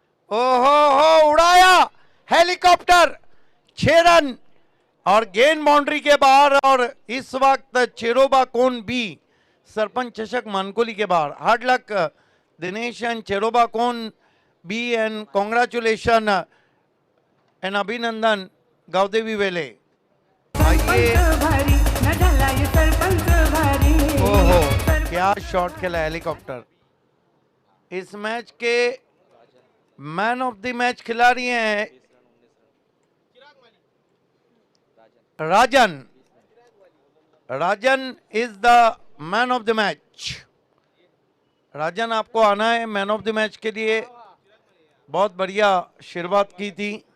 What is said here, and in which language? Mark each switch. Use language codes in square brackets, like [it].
[hi] ओहो हो, उड़ाया हेलीकॉप्टर, 6 रन और गेंद बाउंड्री के बाहर। और इस वक्त चेरोबा कोन बी सरपंच चषक मानकोली के बाहर। [en] Hard luck Dinesh and Cheroba Kon B and congratulation and अभिनंदन गावदेवी वेले। [hi] आइए, [mr] सरपंच भारी न झाला ये सरपंच भारी। [hi] ओहो क्या शॉट खेला हेलीकॉप्टर। इस मैच के मैन ऑफ द मैच खिलाड़ी हैं राजन। राजन [en] Is the man of the match. [hi] राजन, आपको आना है मैन ऑफ द मैच के लिए, बहुत बढ़िया शुरुआत की थी।